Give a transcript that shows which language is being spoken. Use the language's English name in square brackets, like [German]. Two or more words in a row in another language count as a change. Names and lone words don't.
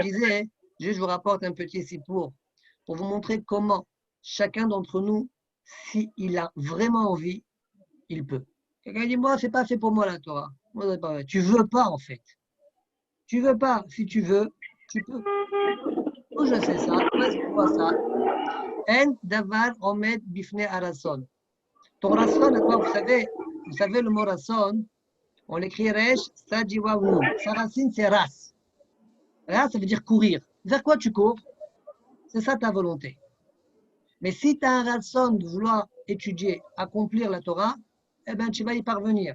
[French] Je disais, juste je vous rapporte un petit sipour pour vous montrer comment chacun d'entre nous, s'il a vraiment envie, il peut. Quelqu'un dit, moi, c'est pas fait pour moi la Torah. Moi, c'est pas vrai. Tu veux pas en fait. Tu veux pas. Si tu veux, tu peux. Où je sais ça? Où est-ce qu'on voit ça? [Hebrew] אין דבר עומד בפני הרצון. [French] Ton rasson, vous savez le mot rasson, on l'écrit resh, sadiwa ou. Sa racine, c'est ras. Ras, ça veut dire courir. Vers quoi tu cours? C'est ça ta volonté. Mais si tu as un rasson de vouloir étudier, accomplir la Torah, eh bien, tu vas y parvenir.